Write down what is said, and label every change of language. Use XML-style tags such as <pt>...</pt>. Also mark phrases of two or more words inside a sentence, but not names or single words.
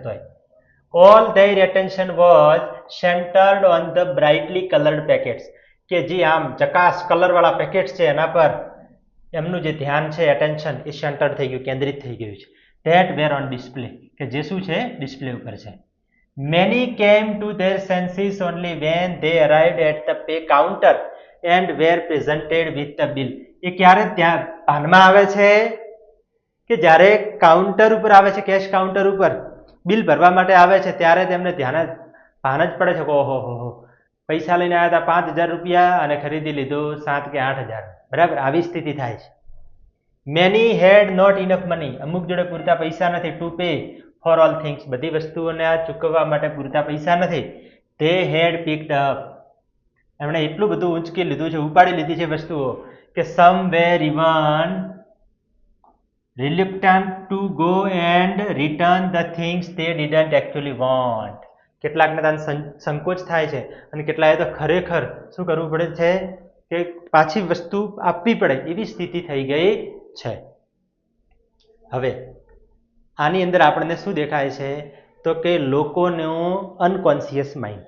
<gu>તોય</gu> <en>all their attention was centered on the brightly colored packets,</en> <gu>કે જે આમ ચકાસ કલરવાળા પેકેટ્સ છે એના પર એમનું જે ધ્યાન છે, એટેન્શન, એ સેન્ટર્ડ થઈ ગયું, કેન્દ્રિત થઈ ગયું છે.</gu> <en>that were on display,</en> <gu>કે જે શું છે ડિસ્પ્લે ઉપર છે.</gu> <en>Many came to their senses only when they arrived at the pay counter and were presented with the bill.</en> <gu>એ ક્યારે ત્યાં ભાનમાં આવે છે કે જ્યારે કાઉન્ટર ઉપર આવે છે,</gu> <en>cash counter</en> <gu>ઉપર બિલ ભરવા માટે આવે છે ત્યારે તેમને ભાન જ પડે છે કે ઓહો હો પૈસા લઈને આવ્યા હતા 5,000 રૂપિયા અને ખરીદી લીધું 7 કે 8,000. બરાબર, આવી સ્થિતિ થાય છે.</gu> <en>Many had not enough money.</en> <gu>અમુક જોડે પૂરતા પૈસા નથી</gu> <en>to pay for all things.</en> <gu>બધી વસ્તુઓને આ ચૂકવવા માટે પૂરતા પૈસા નથી.</gu> <en>They had picked up.</en> <gu>એમણે એટલું બધું ઊંચકી લીધું છે, ઉપાડી લીધી છે વસ્તુઓ કે</gu> <en>some were even reluctant to go and return the things they didn't actually want.</en> <gu>કેટલાકને ત્યાં સંકોચ થાય છે અને કેટલાએ તો ખરેખર શું કરવું પડે છે કે પાછી વસ્તુ આપવી પડે એવી સ્થિતિ થઈ ગઈ છે. હવે આની અંદર આપણને શું દેખાય છે તો કે લોકોનું</gu> <en>unconscious mind.</en>